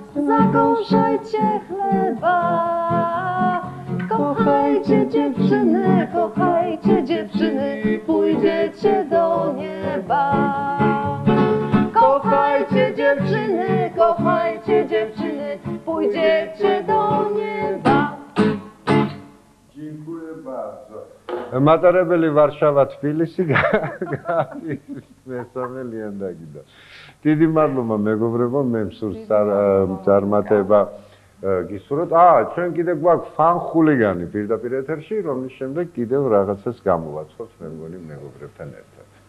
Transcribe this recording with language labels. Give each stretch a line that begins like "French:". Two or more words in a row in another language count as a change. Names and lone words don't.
Polish: Kochajcie dziewczyny, pójdziecie do nieba. Kochajcie dziewczyny, pójdziecie do nieba. Dziękuję bardzo.
Georgian: Matarebeli Warszawa Tbilisi მესამე ლიანდაგიდა. დიდი მადლობა მეგობრებო, მე მსურს წარმატება გისურვოთ. ჩვენ კიდე გვაქვს ფან ხულიგანი პირდაპირ ეთერში, რომლის შემდეგ კიდევ რაღაცას გამოვაცხოთ მე მგონი მეგობრებთან ერთად.